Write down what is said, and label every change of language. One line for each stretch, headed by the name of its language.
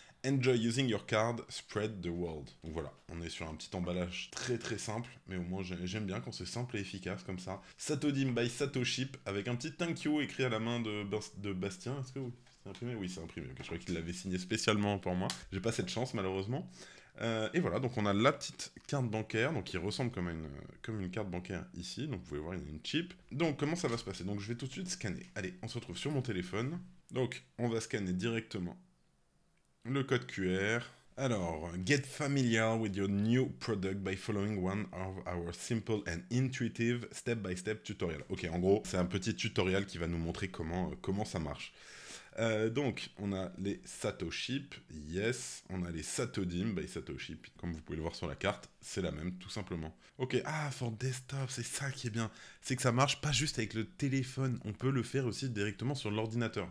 English: Enjoy using your card, spread the world.
French: Donc voilà, on est sur un petit emballage très très simple, mais au moins j'aime bien quand c'est simple et efficace comme ça. Satodim by Satoship, avec un petit thank you écrit à la main de Bastien. Est-ce que c'est imprimé? Oui, c'est imprimé. Okay, je crois qu'il l'avait signé spécialement pour moi. J'ai pas cette chance malheureusement. Et voilà, donc on a la petite carte bancaire, donc qui ressemble comme une carte bancaire ici. Donc vous pouvez voir, il y a une chip. Donc comment ça va se passer? Donc je vais tout de suite scanner. Allez, on se retrouve sur mon téléphone. Donc on va scanner directement le code QR. Alors,
English: get familiar with your new product by following one of our simple and intuitive step-by-step tutorial.
French: Ok, en gros, c'est un petit tutoriel qui va nous montrer comment ça marche. Donc, on a les Satoship, yes. On a les Satodim by Satoship, comme vous pouvez le voir sur la carte, c'est la même, tout simplement. Ok, for desktop, c'est ça qui est bien. C'est que ça marche pas juste avec le téléphone, on peut le faire aussi directement sur l'ordinateur.